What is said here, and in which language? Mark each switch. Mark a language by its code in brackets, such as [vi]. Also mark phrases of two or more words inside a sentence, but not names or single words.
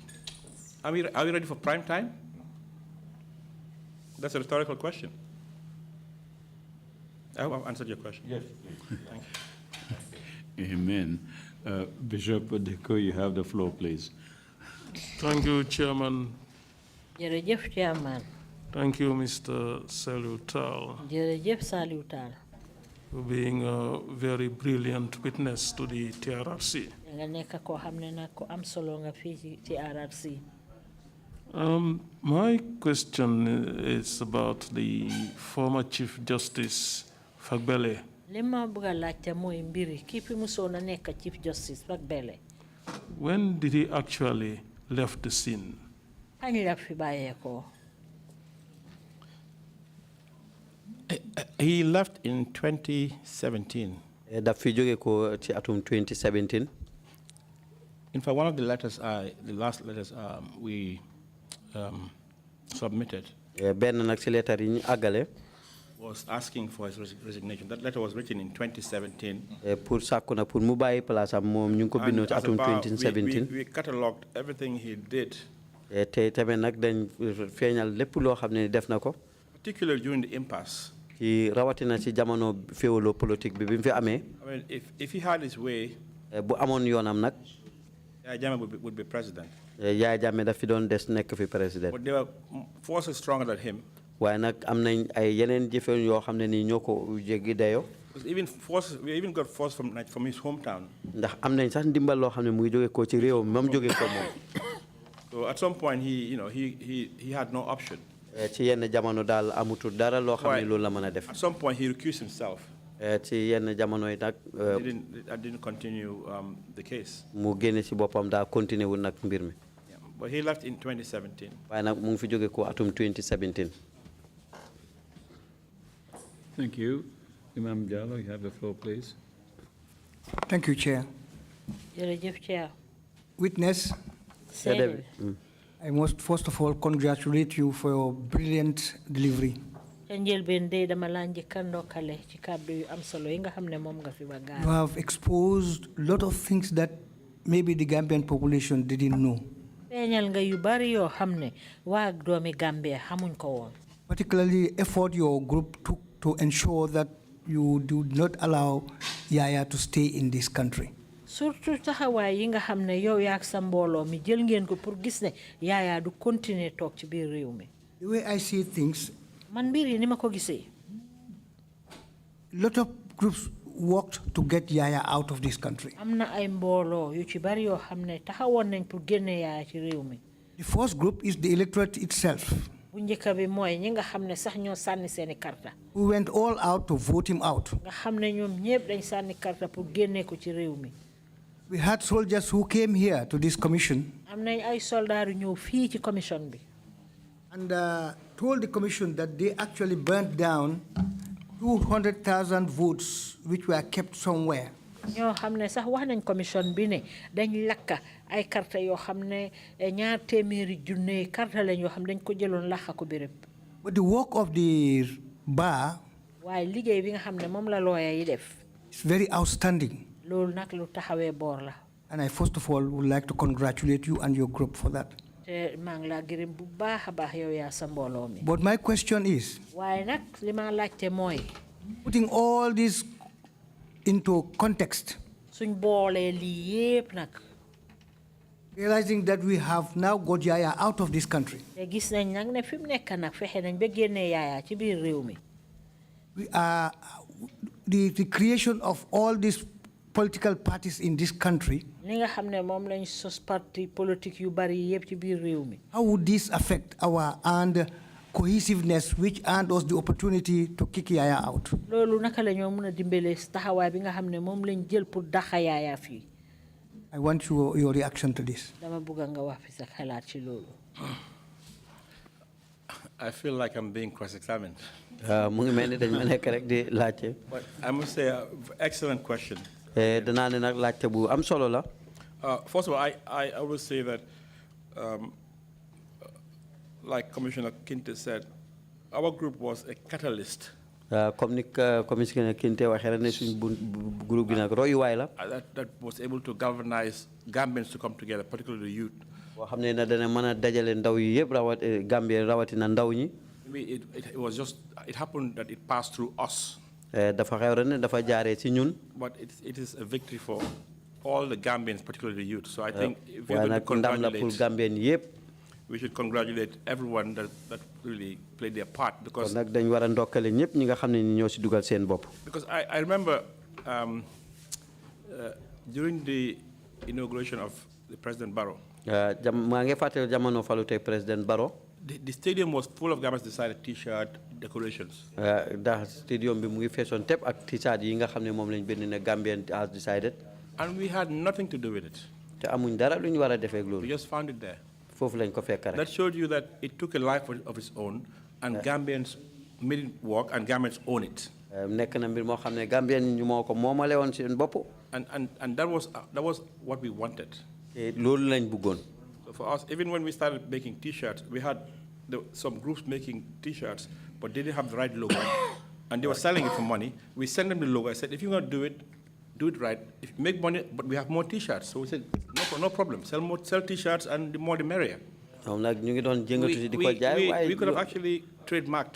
[en] Are we ready for prime time? That's a rhetorical question. I hope I've answered your question. Yes. Thank you. Amen. Bishop Odeko, you have the floor, please. Thank you, Chairman. [wo] Jërëjëf, Chairman. [en] Thank you, Mr. Salutal. [wo] Jërëjëf, Salutal. [en] For being a very brilliant witness to the TRRC. [wo] Nga nekk koo xam ne nag ko am solo nga fii ci TRRC. [en] My question is about the former Chief Justice Fagbele. [wo] Lima buga laajte mooy mbiri kii fi musoon a nekk [en] Chief Justice [wo] Fagbele. [en] When did he actually left the scene? [wo] Kañ la fi bàyyeekoo. [en] He left in 2017. [wo] Daf fi jóge ko ci atum 2017. [en] In fact, one of the letters, the last letters we submitted [wo] benn nag ci letter yi ñu àggale [en] was asking for his resignation. That letter was written in 2017. [wo] Pour sàkku na pour mu bàyyi place am moom ñu ngi ko bindoon ci atum 2017. [en] We catalogued everything he did. [wo] te tamit nag dañ feeñal lépp loo xam ne def na ko. [en] Particularly during the impasse. [wo] ci rawatina ci jamono féewaloo politique bi bi mu fi amee. [en] I mean, if he had his way, [wo] bu amoon yoonam nag. [en] Yaya Jammeh would be president. [wo] Yaya Jammeh daf fi doon des nekk fi président. [en] But there were forces stronger than him. [wo] waaye nag am nañ ay yeneen jëfe yoo xam ne nii ñoo ko jéggi dayoo. [en] We even got force from his hometown. [wo] ndax am nañ sax ndimbal loo xam ne mu ngi jóge ko ci réew mi moom jóge ko moom. [en] So at some point he had no option. [wo] ci yenn jamono daal amutul dara loo xam ne loolu la mën a def. [en] At some point he recused himself. [wo] ci yenn jamono yi nag. [en] I didn't continue the case. [wo] mu génne si boppam daa continuer wul nag mbir mi. [en] But he left in 2017. [wo] waaye nag mu ngi fi jóge ko atum 2017. [en] Thank you. Imam Jallo, you have the floor, please. Thank you, Chair. [wo] Jërëjëf, Chair. [en] Witness. I must first of all congratulate you for your brilliant delivery. You have exposed a lot of things that maybe the Gambian population didn't know. Particularly effort your group took to ensure that you do not allow Yaya to stay in this country. [wo] Surtout taxawaay yi nga xam ne yow yaak sa mbooloo mi jël ngeen ko pour gis ne Yaya du continuer toog ci biir réew mi. [en] The way I see things, [wo] man mbir yi ni ma ko gisee. [en] lot of groups worked to get Yaya out of this country. [wo] Am na ay mbooloo yu ci bari yoo xam ne taxawoon nañ pour génne Yaya ci réew mi. [en] The first group is the electorate itself. [wo] Bu njëkk bi mooy ñi nga xam ne sax ñoo sànni seeni karta. [en] We went all out to vote him out. [wo] Nga xam ne ñoom ñëpp dañ sànni karta pour génne ko ci réew mi. [en] We had soldiers who came here to this commission. [wo] Am nañ ay soldats yu ñëw fii ci commission bi. [en] And told the commission that they actually burnt down 200,000 votes which were kept somewhere. [wo] ñoo xam ne sax wax nañ commission bi ne dañ lakka ay karta yoo xam ne ñaar téeméeri junne karta lañ yoo xam dañ ko jëloon laxa ko béréb. [en] But the work of the bar [wo] waaye liggéey bi nga xam ne moom la lawyer yi def. [en] is very outstanding. [wo] loolu nag lu taxawee boor la. [en] And I first of all would like to congratulate you and your group for that. [wo] te maa ngi laa gërëm bu baax a baax yow yaa sa mbooloo mi. [en] But my question is, [wo] waaye nag li ma laajte mooy. [en] putting all this into context, [wo] suñ boolee lii yépp nag. [en] realizing that we have now got Yaya out of this country. [wo] te gis nañ nag ne fi mu nekk nag fexe nañ ba génnee Yaya ci biir réew mi. [en] We are the creation of all these political parties in this country. [wo] Ni nga xam ne moom lañ sos [fr] parti politique [wo] yu bari yépp ci biir réew mi. [en] How would this affect our and cohesiveness which earned us the opportunity to kick Yaya out? [wo] loolu naka la ñoo mën a dimbale taxawaay bi nga xam ne moom lañ jël pour daxa Yaya fii. [en] I want your reaction to this. [wo] dama bëgg nga wax fi sa xalaat ci loolu. [en] I feel like I'm being cross-examined. [wo] mu ngi mel ni dañ ma nekk rek di laajte. [en] But I must say, excellent question. [wo] danaa ne nag laajte bu am solo la. [en] First of all, I always say that, like Commissioner Kinte said, our group was a catalyst. [wo] Comme ni Commissioner Kinte waxee rek ne suñ groupe gi nag royuwaay la. [en] That was able to galvanize Gambians to come together, particularly the youth. [wo] boo xam ne dana mën a dajale ndaw yi yëpp Gambie rawatina ndaw ñi. [en] It was just, it happened that it passed through us. [wo] dafa xew rek ne dafa jaaree ci ñun. [en] But it is a victory for all the Gambians, particularly the youth. So I think if we're going to congratulate, we should congratulate everyone that really played their part. Because [wo] dañ war a ndokkale ñëpp ñi nga xam ne ñoo si dugal seen bopp. [en] Because I remember during the inauguration of the President Barrow. President Barrow. The stadium was full of Gambians decided T-shirt decorations. The stadium [wo] bi mu ngi feesoon tepp ak T-shirt yi nga xam ne moom lañ bind ne [en] Gambian has decided. And we had nothing to do with it. [wo] Te amuñ dara lu ñu war a defee ak loolu. [en] We just found it there. [wo] Foofu lañ ko fekk rek. [en] That showed you that it took a life of its own, and Gambians made it work, and Gambians own it. [wo] Nekk na mbir moo xam ne Gambian ñu moo ko moomale woon seen bopp. [en] And that was what we wanted. [wo] Loolu lañ bëggoon. [en] So for us, even when we started making T-shirts, we had some groups making T-shirts, but they didn't have the right logo, and they were selling it for money. We sent them the logo. I said, if you're going to do it right. If you make money, but we have more T-shirts. So we said, no problem. Sell T-shirts, and the more the merrier. We could have actually trademarked.